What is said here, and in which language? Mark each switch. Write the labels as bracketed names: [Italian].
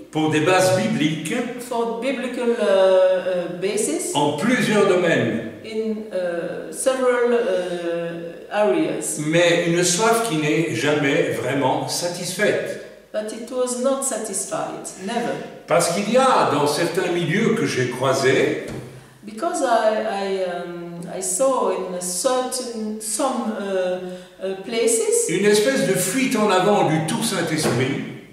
[French] pour des bases bibliques [English] for biblical basis [French] en plusieurs domaines. [English] In several areas. [French] Mais une soif qui n'est jamais vraiment satisfaite. [English] But it was not satisfied, never. [French] Parce qu'il y a dans certains milieux que j'ai croisés, [English] because I saw in some places [French] une espèce de fuite en avant du tout Saint-Esprit.